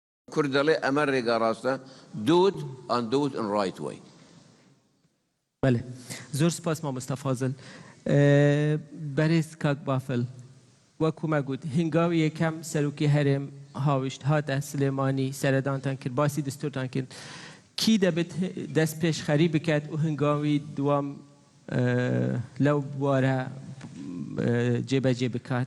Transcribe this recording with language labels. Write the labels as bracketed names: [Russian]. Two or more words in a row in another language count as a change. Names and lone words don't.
[Arabic] كردلي أمر راسته [English] do it and do it in right way. [Central Kurdish] بله زور سپاس مامۆستا فازل بەرز کاک بافل وەکو مەگوت هنگاوی یەکەم سەرۆکی هەرێم هاوشت هاتە سلێمانی سەردانتان کرد باسی دستورتان کرد کی دەبێت دەست پێشخەری بکات و هنگاوی دوام لەو بوارە جێبەجێ بکات